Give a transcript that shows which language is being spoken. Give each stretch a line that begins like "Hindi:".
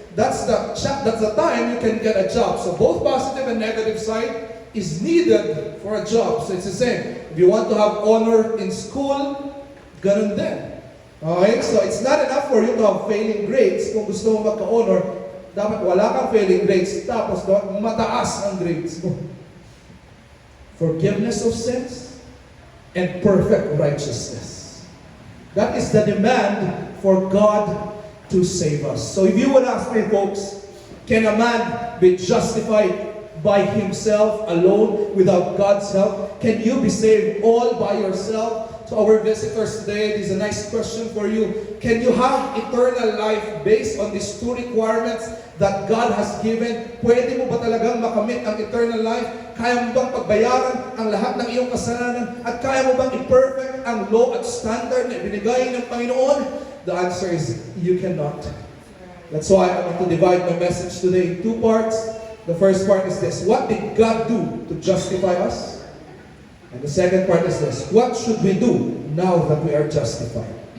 English: That's the time you can get a job. So both positive and negative side is needed for a job. So it's the same. If you want to have honor in school,
Filipino: ganun din.
English: Okay? So it's not enough for you to have failing grades.
Filipino: Kung gusto mo magka-honor, dapat wala kang failing grades. Tapos mataas ang grades mo.
English: Forgiveness of sins and perfect righteousness. That is the demand for God to save us. So if you would ask me, folks, can a man be justified by himself alone without God's help? Can you be saved all by yourself? to our visitors today, this is a nice question for you. Can you have eternal life based on these two requirements that God has given?
Filipino: Pwede mo ba talagang makamit ang eternal life? Kaya mo bang pagbayaran ang lahat ng iyong kasalanan? At kaya mo bang i-perfect ang law at standard na ibinigay ng Panginoon?
English: The answer is, you cannot. That's why I want to divide my message today in two parts. The first part is this: what did God do to justify us? And the second part is this: what should we do now that we are justified?